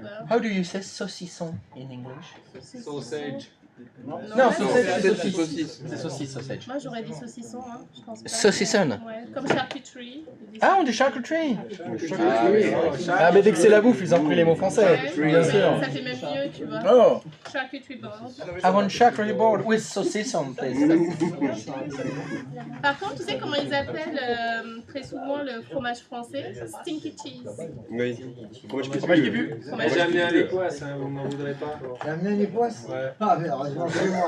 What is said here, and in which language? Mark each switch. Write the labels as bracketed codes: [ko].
[en] How do you say saucisson in English? sausage. [fr] Non, là, [en] sausage, [fr] c'est- c'est saucisse. C'est saucisse, sausage. Moi j'aurais dit saucisson, hein. Je pense pas. Saucisson. Ouais, comme charcuterie. Ah, on dit charcuterie. Ah, Ah, mais dès que c'est la bouffe, ils ont pris les mots français. Bien sûr. Ça fait même mieux, tu vois. Oh, [en] Charcuterie board. I want charcuterie board with saucisson, please. [fr] Par contre, tu sais comment ils appellent très souvent le fromage français? [en] Stinky cheese. [fr] Oui. Fromage qui Fromage qui pue. pue. Mais j'ai amené un écosse, hein, vous m'en voudrez pas. T'as amené les poisses? Ouais. Ah, mais heureusement que c'est moi.